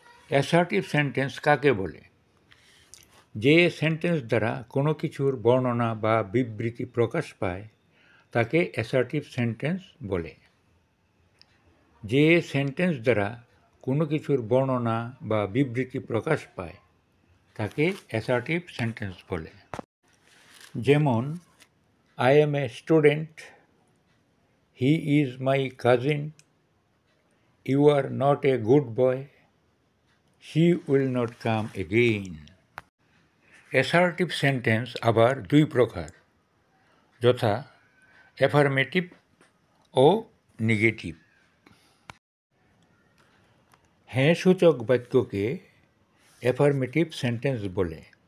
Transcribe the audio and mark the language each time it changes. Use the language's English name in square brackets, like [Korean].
[Bangla] Assertive sentence কাকে বলে? যে সেন্টেন্স দ্বারা কোনো কিছুর বর্ণনা বা বিবৃতি প্রকাশ পায় তাকে অ্যাসার্টিভ সেন্টেন্স বলে। যে সেন্টেন্স দ্বারা কোনো কিছুর বর্ণনা বা বিবৃতি প্রকাশ পায় তাকে অ্যাসার্টিভ সেন্টেন্স বলে। [English] যেমন I am a student, he is my cousin, you are not a good boy, she will not come again. [Bangla] Assertive sentence আবার 2 প্রকার, যথা অ্যাফার্মেটিভ ও নেগেটিভ। হ্যাঁ সূচক বাক্যকে অ্যাফার্মেটিভ সেন্টেন্স বলে।